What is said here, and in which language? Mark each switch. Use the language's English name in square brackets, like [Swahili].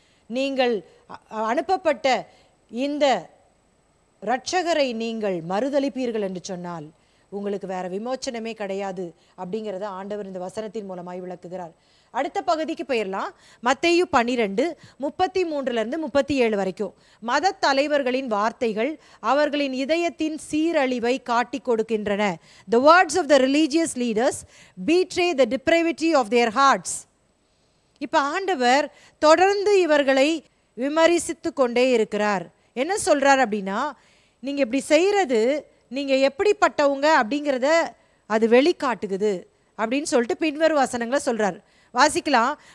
[Tamil] நீங்கள் அனுப்பப்பட்ட இந்த இரட்சகரை நீங்கள் மறுதலிப்பீர்கள் என்று சொன்னால் உங்களுக்கு வேற விமோச்சனமே கிடையாது அப்படிங்கிறத ஆண்டவர் இந்த வசனத்தின் மூலமாய் விளக்குகிறார். அடுத்த பகுதிக்கு போயிடலாம். மத்தேயு 12:33-37 வரைக்கும். மத தலைவர்களின் வார்த்தைகள் அவர்களின் இதயத்தின் சீரழிவை காட்டி கொடுக்கின்றன. [English] The words of the religious leaders betray the depravity of their hearts. [Tamil] இப்போ ஆண்டவர் தொடர்ந்து இவர்களை விமர்சித்து கொண்டே இருக்கிறார். என்ன சொல்றார் அப்படின்னா, நீங்க இப்படி செய்யறது நீங்க எப்படிப்பட்டவங்க அப்படிங்கிறத அது வெளிக்காட்டுகுது அப்படின்னு சொல்லிட்டு பின்வரும் வசனங்களை சொல்றார். வாசிக்கலாம்.